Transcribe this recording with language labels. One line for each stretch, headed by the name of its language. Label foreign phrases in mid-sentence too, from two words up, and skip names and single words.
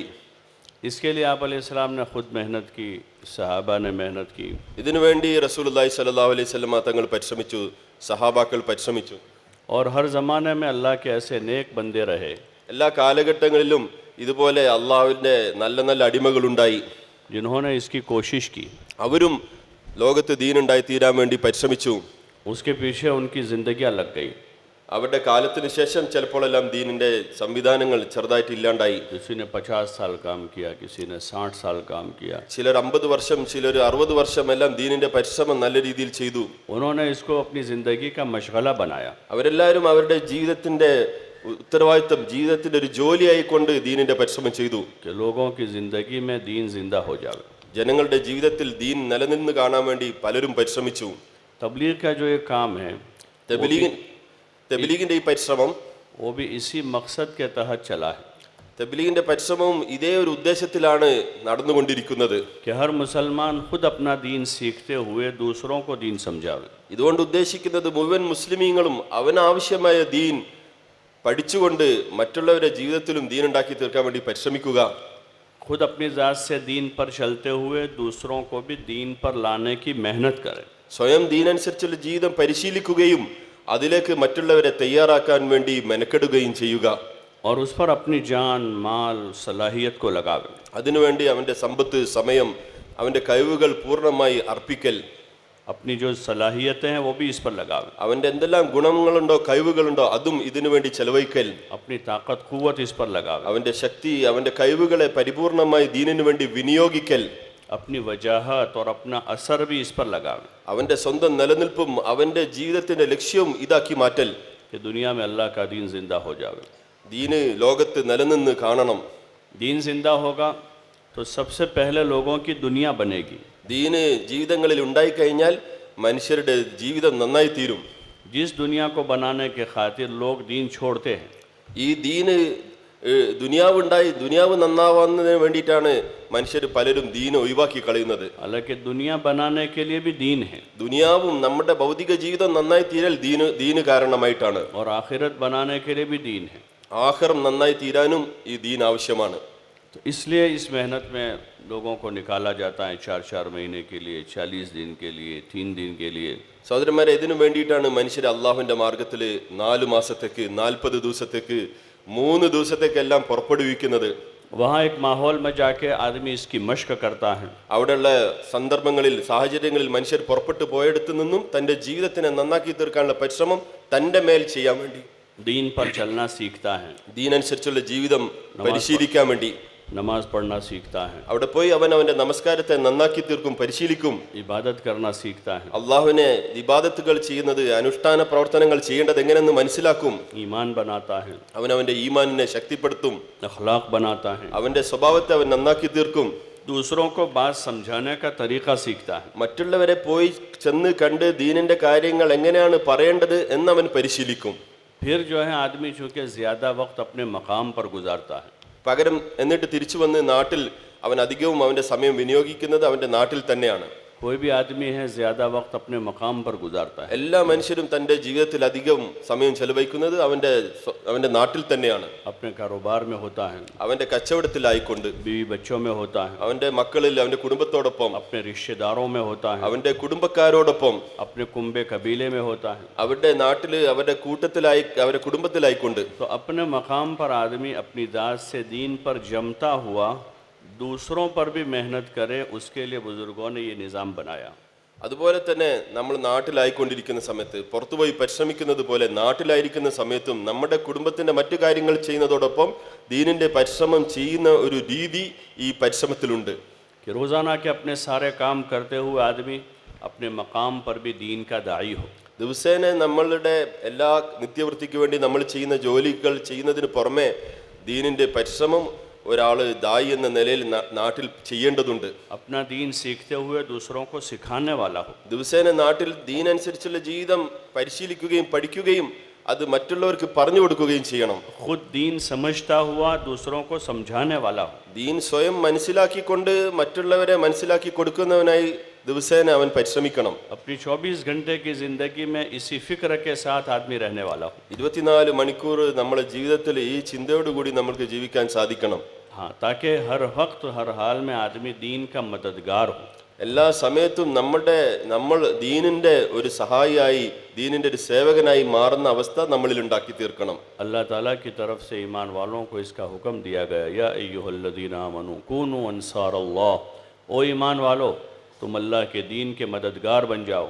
Hindi: इसके लिए आप अलैहिस्सलाम ने खुद मेहनत की, सहाबा ने मेहनत की.
Malayalam: ഇതിനുവേണ്ടി
Arabic: رسول الله صلى الله عليه وسلم
Malayalam: തങ്ങൾ പരിശ്രമിച്ചു, സഹാബാക്കൾ പരിശ്രമിച്ചു.
Hindi: और हर ज़माने में अल्लाह के ऐसे नेक बंदे रहे
Malayalam: എല്ലാ കാലഘട്ടങ്ങളിലും ഇതുപോലെ അള്ളാഹുവിന്റെ നല്ല നല്ല അടിമകളുണ്ടായി.
Hindi: जिन्होंने इसकी कोशिश की,
Malayalam: അവരും ലോകത്ത് ദീനുണ്ടായി തീരാൻ വേണ്ടി പരിശ്രമിച്ചു.
Hindi: उसके पीछे उनकी जिंदगियां लग गई.
Malayalam: അവരുടെ കാലത്തിന് ശേഷം ചിലപ്പോഴെല്ലാം ദീനിന്റെ സംവിധാനങ്ങൾ ചെറുതായിട്ട് ഇല്ലാണ്ടായി.
Hindi: किसी ने 50 साल काम किया, किसी ने 60 साल काम किया.
Malayalam: ചിലർ 50 വർഷം, ചിലർ 60 വർഷം എല്ലാം ദീനിന്റെ പരിശ്രമം നല്ല രീതിയിൽ ചെയ്തു.
Hindi: उन्होंने इसको अपनी जिंदगी का मशगला बनाया.
Malayalam: അവരെല്ലാവരും അവരുടെ ജീവിതത്തിന്റെ ഉത്തരവാദിത്തം, ജീവിതത്തിന്റെ ഒരു ജോലിയായിക്കൊണ്ട് ദീനിന്റെ പരിശ്രമം ചെയ്തു.
Hindi: कि लोगों की जिंदगी में दीन जिंदा हो जाए.
Malayalam: ജനങ്ങളുടെ ജീവിതത്തിൽ ദീൻ നിലനിന്ന് കാണാൻ വേണ്ടി പലരും പരിശ്രമിച്ചു.
Hindi: तबलीग का जो एक काम है,
Malayalam: തബ്ലീഗിന്റെ ഈ പരിശ്രമം,
Hindi: वो भी इसी मकसद के तहत चला है
Malayalam: തബ്ലീഗിന്റെ പരിശ്രമവും ഇതേ ഒരു ഉദ്ദേശത്തിലാണ് നടന്നുകൊണ്ടിരിക്കുന്നത്.
Hindi: कि हर मुसलमान खुद अपना दीन सीखते हुए दूसरों को दीन समझावे.
Malayalam: ഇതുകൊണ്ട് ഉദ്ദേശിക്കുന്നത് മുഴുവൻ മുസ്ലിമീങ്ങളും അവനാവശ്യമായ ദീൻ പഠിച്ചുകൊണ്ട് മറ്റുള്ളവരുടെ ജീവിതത്തിലും ദീൻ ഉണ്ടാക്കി തീർക്കാൻ വേണ്ടി പരിശ്രമിക്കുക.
Hindi: खुद अपनी ज़ात से दीन पर चलते हुए दूसरों को भी दीन पर लाने की मेहनत करें.
Malayalam: സ്വയം ദീനനുസരിച്ചുള്ള ജീവിതം പരിശീലിക്കുകയും അതിലേക്ക് മറ്റുള്ളവരെ തയ്യാറാക്കാൻ വേണ്ടി മെനക്കെടുകയും ചെയ്യുക.
Hindi: और उस पर अपनी जान, माल, सलाहियत को लगावे.
Malayalam: അതിനുവേണ്ടി അവൻ്റെ സമ്പത്ത്, സമയം, അവൻ്റെ കഴിവുകൾ പൂർണ്ണമായി അർപ്പിക്കൽ.
Hindi: अपनी जो सलाहियतें हैं वो भी इस पर लगावे.
Malayalam: അവൻ്റെ എന്തെല്ലാം ഗുണങ്ങളുണ്ടോ കഴിവുകളുണ്ടോ അതും ഇതിനു വേണ്ടി ചെലവഴിക്കൽ.
Hindi: अपनी ताकत कुव्वत इस पर लगावे.
Malayalam: അവൻ്റെ ശക്തി, അവൻ്റെ കഴിവുകളെ പരിപൂർണമായി ദീനിനു വേണ്ടി വിനിയോഗിക്കൽ.
Hindi: अपनी वजाहत और अपना असर भी इस पर लगावे.
Malayalam: അവൻ്റെ സ്വന്തം നിലനിൽപ്പും അവൻ്റെ ജീവിതത്തിൻ്റെ ലക്ഷ്യവും ഇതാക്കി മാറ്റൽ.
Hindi: कि दुनिया में अल्लाह का दीन जिंदा हो जावे.
Malayalam: ദീന് ലോകത്ത് നിലനിന്ന് കാണണം.
Hindi: दीन जिंदा होगा तो सबसे पहले लोगों की दुनिया बनेगी.
Malayalam: ദീന് ജീവിതങ്ങളിൽ ഉണ്ടായിക്കഴിഞ്ഞാൽ മനുഷ്യരുടെ ജീവിതം നന്നായി തീരും.
Hindi: जिस दुनिया को बनाने के खातिर लोग दीन छोड़ते हैं,
Malayalam: ഈ ദീന് ദുനിയാവ് നന്നാവുന്നതിന് വേണ്ടിയിട്ടാണ് മനുഷ്യർ പലരും ദീന് ഒഴിവാക്കി കളയുന്നത്.
Hindi: हालांकि दुनिया बनाने के लिए भी दीन है
Malayalam: ദുനിയാവും നമ്മുടെ ഭൗതിക ജീവിതം നന്നായി തീരൽ ദീന് കാരണമായിട്ടാണ്.
Hindi: और आखिरत बनाने के लिए भी दीन है.
Malayalam: ആഖിറം നന്നായി തീരാനും ഈ ദീൻ ആവശ്യമാണ്.
Hindi: तो इसलिए इस मेहनत में लोगों को निकाला जाता है 4-4 महीने के लिए, 40 दिन के लिए, 3 दिन के लिए.
Malayalam: സഹോദരന്മാരെ, ഇതിനു വേണ്ടിയിട്ടാണ് മനുഷ്യർ അള്ളാഹുവിന്റെ മാർഗത്തിൽ 4 മാസത്തേക്ക്, 40 ദിവസത്തേക്ക്, 3 ദിവസത്തേക്കെല്ലാം പുറപ്പെടുവിക്കുന്നത്.
Hindi: वहाँ एक माहौल में जाके आदमी इसकी मश्क करता है.
Malayalam: അവിടെയുള്ള സന്ദർഭങ്ങളിൽ, സാഹചര്യങ്ങളിൽ മനുഷ്യർ പുറപ്പെട്ടു പോയെടുത്തു നിന്നും തൻ്റെ ജീവിതത്തിനെ നന്നാക്കി തീർക്കാനുള്ള പരിശ്രമം തൻ്റെ മേൽ ചെയ്യാൻ വേണ്ടി,
Hindi: दीन पर चलना सीखता है,
Malayalam: ദീനനുസരിച്ചുള്ള ജീവിതം പരിശീലിക്കാൻ വേണ്ടി
Hindi: नमाज पढ़ना सीखता है,
Malayalam: അവിടെ പോയി അവൻ അവൻ്റെ നമസ്കാരത്തെ നന്നാക്കി തീർക്കും, പരിശീലിക്കും.
Hindi: इबादत करना सीखता है,
Malayalam: അള്ളാഹുവിനെ ഇബാദത്തുകൾ ചെയ്യുന്നത്, അനുഷ്ഠാന പ്രവർത്തനങ്ങൾ ചെയ്യേണ്ടത് എങ്ങനെയെന്ന് മനസ്സിലാക്കും.
Hindi: ईमान बनाता है,
Malayalam: അവൻ അവൻ്റെ ഈമാനിനെ ശക്തിപ്പെടുത്തും.
Hindi: अखलाक बनाता है,
Malayalam: അവൻ്റെ സ്വഭാവത്തെ അവൻ നന്നാക്കി തീർക്കും.
Hindi: दूसरों को बात समझाने का तरीका सीखता है.
Malayalam: മറ്റുള്ളവരെ പോയി ചെന്ന് കണ്ട് ദീനിന്റെ കാര്യങ്ങൾ എങ്ങനെയാണ് പറയേണ്ടത് എന്നവൻ പരിശീലിക്കും.
Hindi: फिर जो है आदमी चूँकि ज़्यादा वक्त अपने मकाम पर गुजारता है,
Malayalam: പകരം എന്നിട്ട് തിരിച്ചു വന്ന് നാട്ടിൽ അവൻ അധികവും അവൻ്റെ സമയം വിനിയോഗിക്കുന്നത് അവൻ്റെ നാട്ടിൽ തന്നെയാണ്.
Hindi: कोई भी आदमी है ज़्यादा वक्त अपने मकाम पर गुजारता है.
Malayalam: എല്ലാ മനുഷ്യരും തൻ്റെ ജീവിതത്തിൽ അധികം സമയം ചെലവഴിക്കുന്നത് അവൻ്റെ നാട്ടിൽ തന്നെയാണ്.
Hindi: अपने कारोबार में होता है,
Malayalam: അവൻ്റെ കച്ചവടത്തിലായിക്കൊണ്ട്,
Hindi: बीवी बच्चों में होता है,
Malayalam: അവൻ്റെ മക്കളിൽ, അവൻ്റെ കുടുംബത്തോടൊപ്പം,
Hindi: अपने रिश्तेदारों में होता है,
Malayalam: അവൻ്റെ കുടുംബക്കാരോടൊപ്പം,
Hindi: अपने कुंबे कबीले में होता है.
Malayalam: അവരുടെ നാട്ടിൽ, അവരുടെ കൂട്ടത്തിലായി, അവരുടെ കുടുംബത്തിലായിക്കൊണ്ട്
Hindi: तो अपने मकाम पर आदमी अपनी दात से दीन पर जमता हुआ दूसरों पर भी मेहनत करे, उसके लिए बुजुर्गों ने ये निज़ाम बनाया.
Malayalam: അതുപോലെ തന്നെ നമ്മൾ നാട്ടിലായിക്കൊണ്ടിരിക്കുന്ന സമയത്ത്, പുറത്തുപോയി പരിശ്രമിക്കുന്നത് പോലെ നാട്ടിലായിരിക്കുന്ന സമയത്തും നമ്മുടെ കുടുംബത്തിന്റെ മറ്റു കാര്യങ്ങൾ ചെയ്യുന്നതോടൊപ്പം ദീനിന്റെ പരിശ്രമം ചെയ്യുന്ന ഒരു രീതി ഈ പരിശ്രമത്തിലുണ്ട്.
Hindi: कि रोज़ाना के अपने सारे काम करते हुए आदमी अपने मकाम पर भी दीन का दाई हो.
Malayalam: ദിവസേന നമ്മളുടെ എല്ലാ നിത്യവൃത്തിക്ക് വേണ്ടി നമ്മൾ ചെയ്യുന്ന ജോലികൾ ചെയ്യുന്നതിന് പുറമെ ദീനിന്റെ പരിശ്രമം ഒരാൾ ദായി എന്ന നിലയിൽ നാട്ടിൽ ചെയ്യേണ്ടതുണ്ട്.
Hindi: अपना दीन सीखते हुए दूसरों को सिखाने वाला हो.
Malayalam: ദിവസേന നാട്ടിൽ ദീൻ അനുസരിച്ചുള്ള ജീവിതം പരിശീലിക്കുകയും പഠിക്കുകയും അത് മറ്റുള്ളവർക്ക് പറഞ്ഞു കൊടുക്കുകയും ചെയ്യണം.
Hindi: खुद दीन समझता हुआ दूसरों को समझाने वाला हो.
Malayalam: ദീൻ സ്വയം മനസ്സിലാക്കിക്കൊണ്ട് മറ്റുള്ളവരെ മനസ്സിലാക്കി കൊടുക്കുന്നവനായി ദിവസേന അവൻ പരിശ്രമിക്കണം.
Hindi: अपनी 24 घंटे की ज़िंदगी में इसी फिक्र के साथ आदमी रहने वाला हो.
Malayalam: 24 മണിക്കൂർ നമ്മുടെ ജീവിതത്തിൽ ഈ ചിന്തയോടുകൂടി നമ്മൾക്ക് ജീവിക്കാൻ സാധിക്കണം.
Hindi: हाँ, ताकि हर वक्त हर हाल में आदमी दीन का मददगार हो.
Malayalam: എല്ലാ സമയത്തും നമ്മൾ ദീനിന്റെ ഒരു സഹായിയായി, ദീനിന്റെ ഒരു സേവകനായി മാറുന്ന അവസ്ഥ നമ്മളിൽ ഉണ്ടാക്കി തീർക്കണം.
Hindi: अल्लाह ताला की तरफ से ईमान वालों को इसका हुक्म दिया गया,
Arabic: يا أيها الذين آمنوا كونوا أنصار الله
Hindi: ओ ईमान वालो, तुम अल्लाह के दीन के मददगार बन जाओ।